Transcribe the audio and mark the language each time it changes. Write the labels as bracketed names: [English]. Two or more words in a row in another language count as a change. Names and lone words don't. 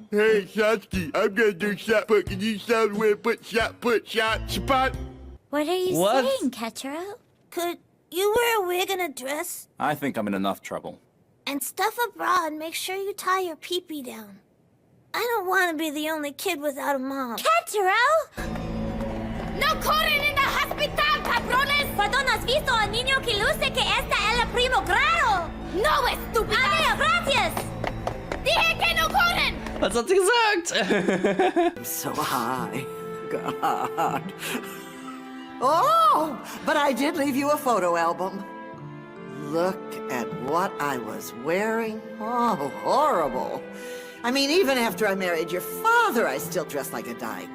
[English] Hey, Satsuki, I'm gonna do shot put. Can you sound where put, shot, spot? What are you What? saying, Ketchero? Could you wear a wig and a dress? I think I'm in enough trouble. And stuff a bra and make sure you tie your pee-pee down. I don't want to be the only kid without a mom. Ketchero! [Spanish] No corren en el hospital, cabrones! ¿Cuándo no has visto a niño que luce que esta es el primo grado? No, estúpida! Adiós, gracias! Dije que no corren! [German] Was hat sie gesagt? [English] So high. God. Oh, but I did leave you a photo album. Look at what I was wearing. Oh, horrible. I mean, even after I married your father, I still dressed like a dyke.